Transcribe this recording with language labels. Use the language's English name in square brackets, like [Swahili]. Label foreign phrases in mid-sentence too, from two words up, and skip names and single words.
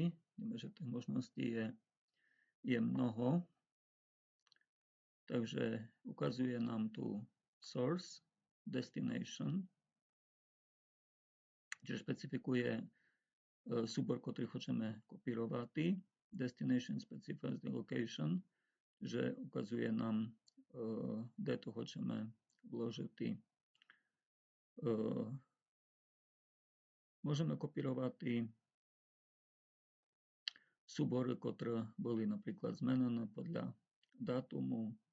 [Slovak] Vidíme, že tých možností je mnoho. Takže ukazuje nám tu [English] source, destination, [Slovak] čiže špecifikuje súbor, ktorý chceme kopírovať. [English] Destination specifies the location, [Slovak] že ukazuje nám, kde to chceme vložiť. Môžeme kopírovať súbory, ktoré boli napríklad zmenené podľa dátumu.